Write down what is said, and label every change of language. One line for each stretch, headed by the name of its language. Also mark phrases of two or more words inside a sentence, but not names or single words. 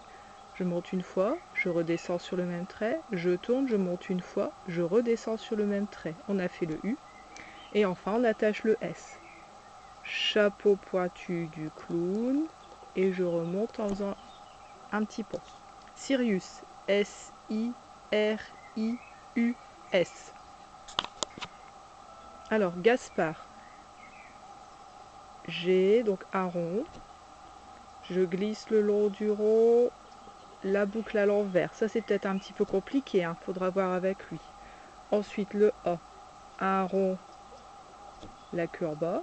French: Je monte une fois, je redescends sur le même trait, je tourne, je monte une fois, je redescends sur le même trait. On a fait le U. Et enfin, on attache le S. Chapeau pointu du clown. Et je remonte en faisant un petit pont. Sirius. S-I-R-I-U-S. Alors, Gaspard. G, donc un rond. Je glisse le long du rond, la boucle à l'envers. Ça, c'est peut-être un petit peu compliqué, hein, faudra voir avec lui. Ensuite, le A, un rond, la queue en bas.